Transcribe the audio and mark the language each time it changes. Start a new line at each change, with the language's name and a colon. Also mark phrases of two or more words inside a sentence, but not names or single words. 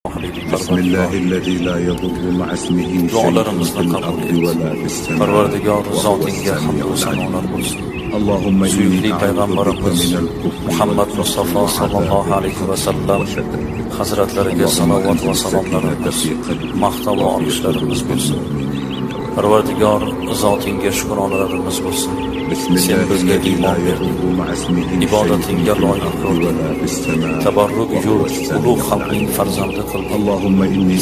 Arabic: بسم الله الذي لا يضر مع اسمه شيء في الأرض ولا في السماء
Uzbek: Parvardigor
Arabic: وهو
Uzbek: zotingga hamd
Arabic: السميع
Uzbek: va sanolar
Arabic: العليم.
Uzbek: bo'lsin.
Arabic: اللهم إني
Uzbek: Suyukli
Arabic: أعوذ بك
Uzbek: payg'ambarimiz
Arabic: من الكفر
Uzbek: Muhammad
Arabic: والفقر
Uzbek: Mustafa
Arabic: صلى الله عليه وسلم وشتات
Uzbek: hazratlariga salovat va salomlarimiz, maqtov va olishlarimiz bo'lsin. Parvardigor zotingga shukronalarimiz bo'lsin. Sen bizga iymon berding, ibodatingga loyiq ko'rding, tabarruk yurt, ulug' xalqning farzandi qilding.